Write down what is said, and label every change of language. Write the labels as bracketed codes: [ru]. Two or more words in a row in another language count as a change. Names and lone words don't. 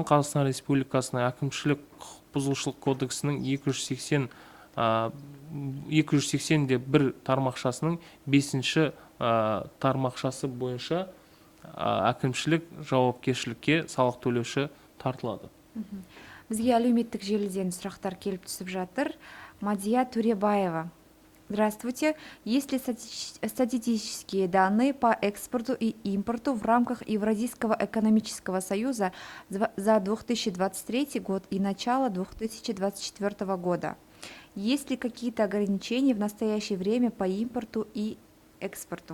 [kk] Қазақстан Республикасының әкімшілік құқық бұзушылық кодексінің 280-1 тармақшасының 5-ші тармақшасы бойынша әкімшілік жауапкершілікке салық төлеуші тартылады. Бізге әлеуметтік желіден сұрақтар келіп түсіп жатыр. Мадия Туребаева. [ru] Здравствуйте. Есть ли статистические данные по экспорту и импорту в рамках Евразийского экономического союза за 2023 год и начало 2024 года? Есть ли какие-то ограничения в настоящее время по импорту и экспорту?